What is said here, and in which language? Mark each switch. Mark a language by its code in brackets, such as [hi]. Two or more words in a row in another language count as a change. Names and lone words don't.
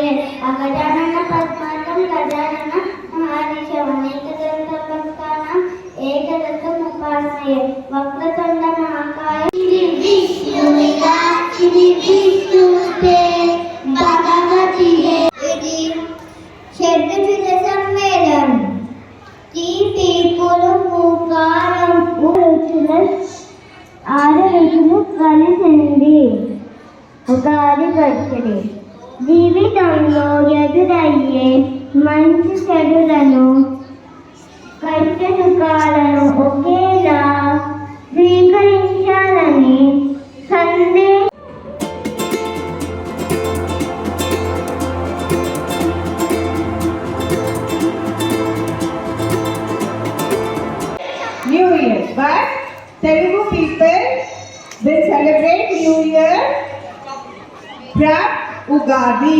[sa] अगजानन पद्मार्कं गजानन महानिशमनेकदन्तं भक्तानां एकदन्तमुपास्महे। वक्रतुण्ड महाकाय विष्णुते भगवति इति षड्विध सम्मेलन [te] ఆరు రుచులు కలిసింది ఉగాది పచ్చడి. జీవితంలో ఎదురయ్యే మంచి చెడులను కష్ట సుఖాలను ఒకేలా స్వీకరించాలని సందేశం. [en] New Year, but Telugu people will celebrate New Year from Ugadi.